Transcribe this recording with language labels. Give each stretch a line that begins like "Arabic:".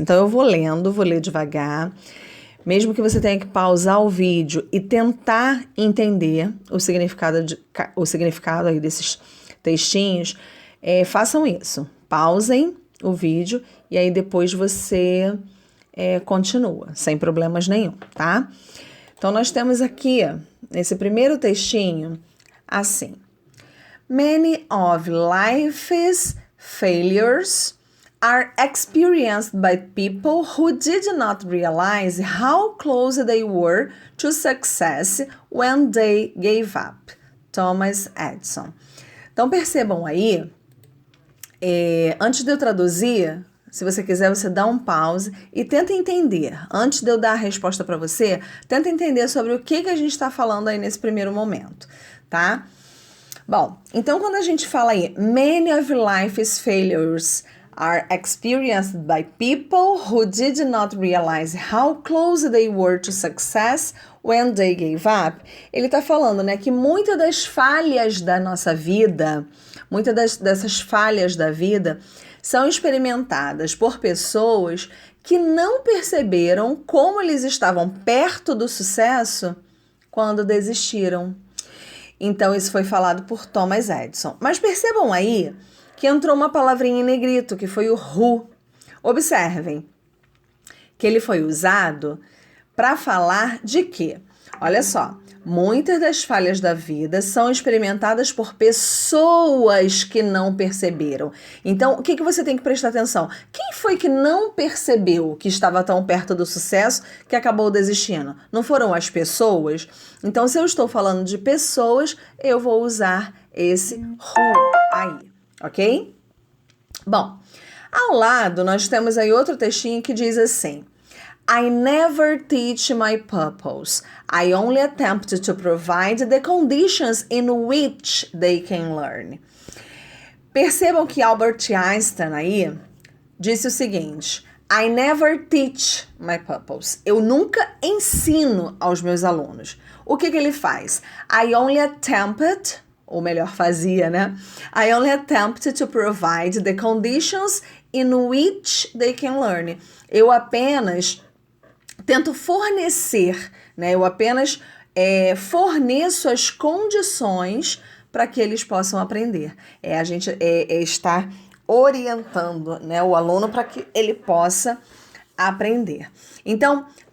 Portuguese: Então eu vou ler devagar. Mesmo que você tenha que pausar o vídeo e tentar entender o significado aí desses textinhos, façam isso. Pausem o vídeo e aí depois você continua, sem problemas nenhum, tá? Então, nós temos aqui, nesse primeiro textinho, assim.
English: Many of life's failures are experienced by people who did not realize how close they were to success when they gave up. Thomas Edison.
Portuguese: Então, percebam aí, antes de eu traduzir, se você quiser, você dá um pause e tenta entender. Antes de eu dar a resposta para você, tenta entender sobre o que a gente está falando aí nesse primeiro momento, tá? Bom, então quando a gente fala aí,
English: many of life's failures are experienced by people who did not realize how close they were to success when they gave up.
Portuguese: Ele está falando, né, que muitas das falhas da nossa vida, dessas falhas da vida, são experimentadas por pessoas que não perceberam como eles estavam perto do sucesso quando desistiram. Então, isso foi falado por Thomas Edison. Mas percebam aí que entrou uma palavrinha em negrito, que foi o who. Observem que ele foi usado para falar de quê? Olha só, muitas das falhas da vida são experimentadas por pessoas que não perceberam. Então, o que você tem que prestar atenção? Quem foi que não percebeu que estava tão perto do sucesso que acabou desistindo? Não foram as pessoas? Então, se eu estou falando de pessoas, eu vou usar esse who aí, ok? Bom, ao lado nós temos aí outro textinho que diz assim:
English: I never teach my pupils. I only attempt to provide the conditions in which they can learn.
Portuguese: Percebam que Albert Einstein aí disse o seguinte:
English: I never teach my pupils.
Portuguese: Eu nunca ensino aos meus alunos. O que ele faz?
English: I only attempted,
Portuguese: ou melhor, fazia, né?
English: I only attempted to provide the conditions in which they can learn.
Portuguese: Eu apenas tento fornecer, né? Eu apenas forneço as condições para que eles possam aprender. A gente estar orientando, né, o aluno para que ele possa aprender. Então,